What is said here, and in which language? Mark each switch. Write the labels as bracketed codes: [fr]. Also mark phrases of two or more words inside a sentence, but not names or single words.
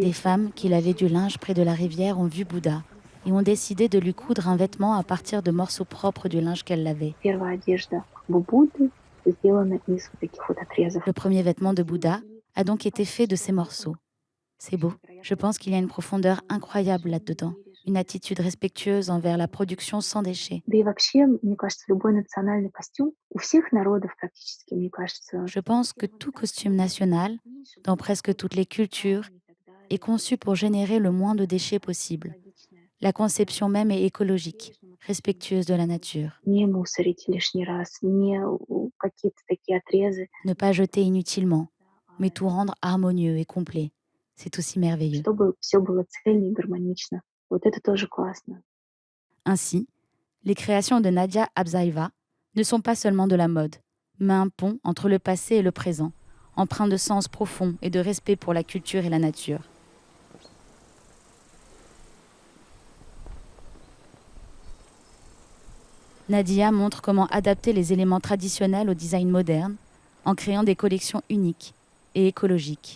[fr] Des femmes qui lavaient du linge près de la rivière ont vu Bouddha et ont décidé de lui coudre un vêtement à partir de morceaux propres du linge qu'elle lavait. [ru] Первая одежда Будды сделана из вот таких вот отрезов. [fr] Le premier vêtement de Bouddha a donc été fait de ces morceaux. C'est beau. Je pense qu'il y a une profondeur incroyable là-dedans, une attitude respectueuse envers la production sans déchets. [ru] Да и вообще, мне кажется, любой национальный костюм у всех народов практически, мне кажется, [fr] Je pense que tout costume national, dans presque toutes les cultures, est conçu pour générer le moins de déchets possible. La conception même est écologique, respectueuse de la nature. [ru] не мусорить лишний раз, не какие-то такие отрезы, [fr] Ne pas jeter inutilement, mais tout rendre harmonieux et complet. C'est aussi merveilleux. [ru] чтобы все было цельно и гармонично. Вот это тоже классно. [fr] Ainsi, les créations de Nadia Abzaïva ne sont pas seulement de la mode, mais un pont entre le passé et le présent, empreint de sens profond et de respect pour la culture et la nature. Nadia montre comment adapter les éléments traditionnels au design moderne en créant des collections uniques et écologiques.